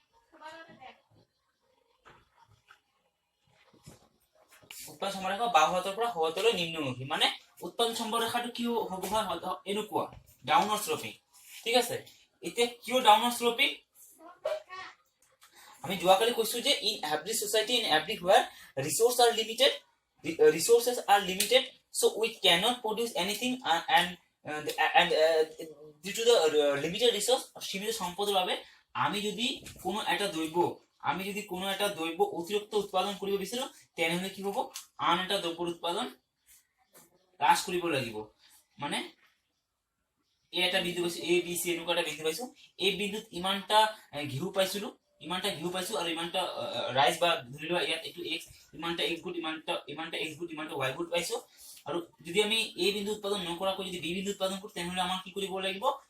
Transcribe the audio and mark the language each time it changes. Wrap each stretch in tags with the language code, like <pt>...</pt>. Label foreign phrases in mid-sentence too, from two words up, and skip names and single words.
<as>উৎপাদন সম্ভাব্য রেখা বাওঁ হাতৰ পৰা হাতলৈ নিম্নমুখী মানে উৎপাদন সম্ভাব্য রেখাটো কি হ'ব হয় এনেকুৱা</as> <en>downward sloping.</en> <as>ঠিক আছে, এতিয়া কিয়</as> <en>downward sloping</en> <as>আমি যোৱাকালি কৈছো যে</as> <en>in every society in everywhere resources are limited, so we cannot produce anything and due to the limited resource</en> <as>সীমিত সম্পদের বাবে আমি যদি কোনো একটা দ্রব্য অতিরিক্ত উৎপাদন কৰিব বিচাৰো তেনেহলে কি হ'ব আন এটা দ্ৰব্যৰ উৎপাদন হ্ৰাস কৰিব লাগিব। মানে এই এটা বিন্দু পাইছো এ বি সি এনেকুৱা এটা বিন্দু পাইছো, এই বিন্দুত ইমানটা ঘিউ পাইছিলো ইমানটা ঘিউ পাইছো আৰু ইমানটা ৰাইচ বা ধৰি লোৱা ইয়াত এইটো x ইমানটা</as> <en>x good</en> <as>ইমানটা</as> <en>x good</en> <as>ইমানটা</as> <en>y good</en> <as>পাইছো আৰু যদি আমি a বিন্দু উৎপাদন নকৰাকৈ যদি b বিন্দু উৎপাদন কৰো তেনেহলে আমাৰ কি কৰিব লাগিব</as>